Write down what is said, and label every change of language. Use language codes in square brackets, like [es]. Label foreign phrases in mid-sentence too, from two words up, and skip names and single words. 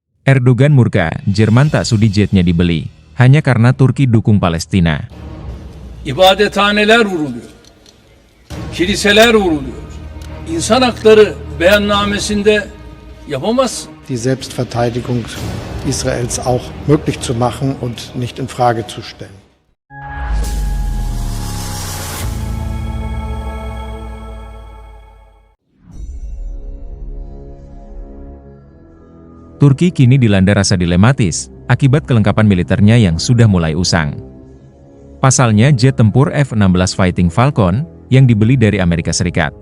[id] Erdogan murka, Jerman tak sudi jetnya dibeli, hanya karena Turki dukung Palestina. [tr] İbadethaneler vuruluyor. Kiliseler vuruluyor. İnsan hakları beyannamesinde yapamazsın. [de] Die Selbstverteidigung Israels auch möglich zu machen und nicht in Frage zu stellen. [id] Turki kini dilanda rasa dilematis, akibat kelengkapan militernya yang sudah mulai usang. Pasalnya jet tempur F-16 Fighting Falcon, yang dibeli dari Amerika Serikat.